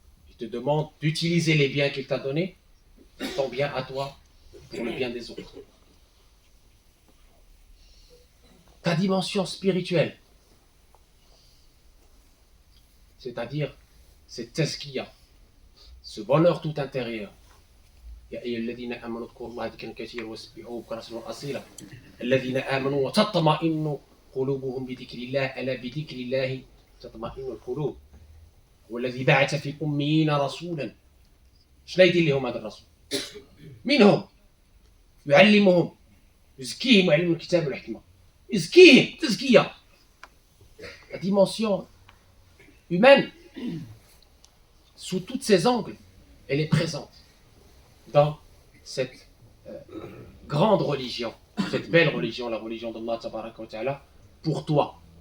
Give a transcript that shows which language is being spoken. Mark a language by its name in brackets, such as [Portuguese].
[French] Il te demande d'utiliser les biens qu'il t'a donnés pour ton bien à toi, pour le bien des autres. Ta dimension spirituelle, c'est-à-dire cette tazkiya, ce bonheur tout intérieur. [Arabic] يا أيها الذين آمنوا اذكروا الله ذكرا كثيرا وسبحوه بكرة أصيلا الذين آمنوا وتطمئن قلوبهم بذكر الله ألا بذكر الله تطمئن القلوب والذي بعث في الأميين رسولا. شنو يدير لهم هذا الرسول؟ منهم يعلمهم يزكيهم ويعلمهم الكتاب والحكمة. يزكيهم تزكية. [French] La dimension humaine, sous tous ses angles, elle est présente dans cette grande religion, cette belle religion, la religion d'Allah Tabaraka wa Ta'ala, pour toi.